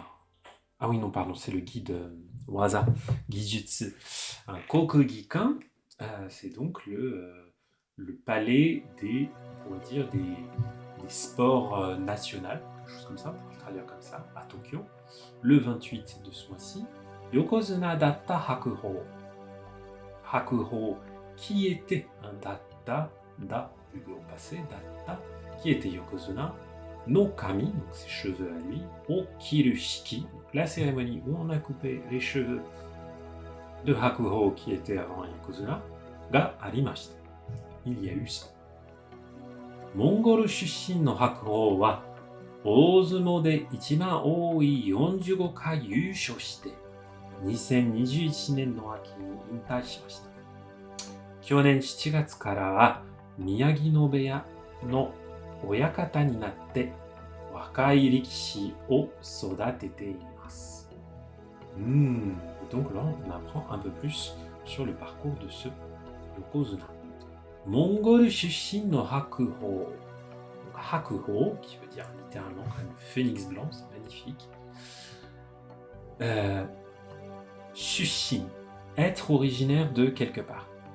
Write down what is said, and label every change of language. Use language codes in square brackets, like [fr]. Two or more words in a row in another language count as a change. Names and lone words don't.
[fr] Ah oui, non, pardon, c'est le gi de waza, gijutsu. Un kokugikan, c'est donc le palais des, on pourrait dire, des sports nationaux, quelque chose comme ça, on peut le traduire comme ça, à Tokyo, le 28 de ce mois-ci. [ja] 横綱だった白鵬. Hakuhou, [fr] qui était un datta, au passé, datta, qui était yokozuna, [ja] の髪, [fr] donc ses cheveux à lui, [ja] を切る式, [fr] donc la cérémonie où on a coupé les cheveux de Hakuho qui était avant Yokozuna, [ja] がありました. [fr] Il y a eu ça. [ja] モンゴル出身の白鵬は, 大相撲で一番多い45回優勝して、2021年の秋に引退しました。去年7月からは宮城野部屋の親方になって若い力士を育てています。 [fr] Donc là, on apprend un peu plus sur le parcours de ce yokozuna. [ja] モンゴル出身の白鵬. [fr] Hakuho, qui veut dire littéralement comme phénix blanc, c'est magnifique. Shushin, être originaire de quelque part.